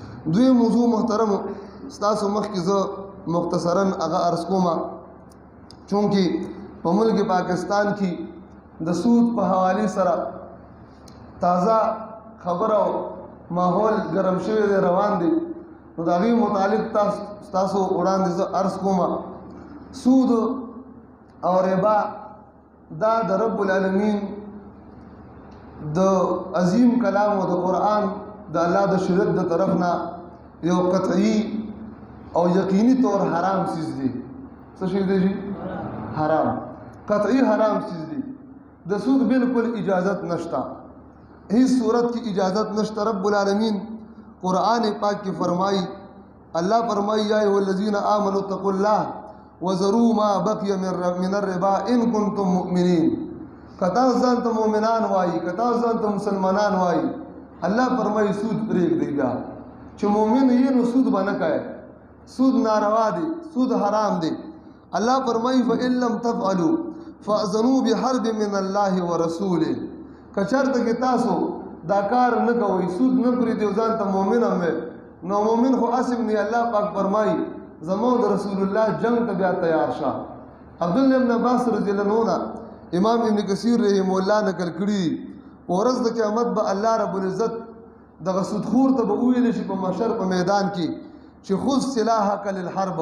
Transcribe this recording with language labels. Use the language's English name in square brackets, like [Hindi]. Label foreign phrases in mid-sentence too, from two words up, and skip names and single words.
[Pashto] دوی موضوع محترم ستاسو مخکې زه مختصرا هغه عرض کوم چونکې په ملک پاکستان کې د سود په حوالې سره تازه خبره او ماحول ګرم شوی دی روان دی نو د هغې متعلق ستاسو وړاندې زه عرض کوم سود او ربا دا د رب العالمین د عظیم کلام او د قرآن د الله د شریعت د طرف نه یو قطعی او یقینی طور حرام چیز دی. څه شی دی؟ حرام، قطعی حرام چیز دی. د سود بالکل اجازت نشتا، هیڅ صورت کی اجازت نشتا. رب العالمین قرآن پاک کی فرمائی، اللہ فرمائی [Arabic] یا ایھا الذین آمنوا اتقوا اللہ وذروا ما بقی من الربا ان کنتم مؤمنین. [Pashto] کتا ځان ته مؤمنان وایي، کتا ځان ته مسلمانان وایي. الله فرمایي سود پرېږدئ. بیا چې مؤمن یې نو سود به نه کوئ. سود ناروا دی، سود حرام دی. الله فرمایي [Arabic] فإن لم تفعلوا فأذنوا بحرب من الله ورسوله. [Pashto] که چېرته کې تاسو دا کار نه کوئ، سود نه پرېږدئ، ځان ته مؤمن هم نو مؤمن خو اسم دی. الله پاک فرمایي زموږ د رسول الله جنگ ته بیا تیار شه. عبدالله ابن عباس [Arabic] رضی الله عنه [Pashto] امام ابن کثیر [Arabic] رحمه الله [Pashto] نقل کړي ورځ د قیامت به الله رب العزت دغه سودخور ته به وویلی شي په محشر په میدان کې چې [Arabic] خذ سلاحک للحرب.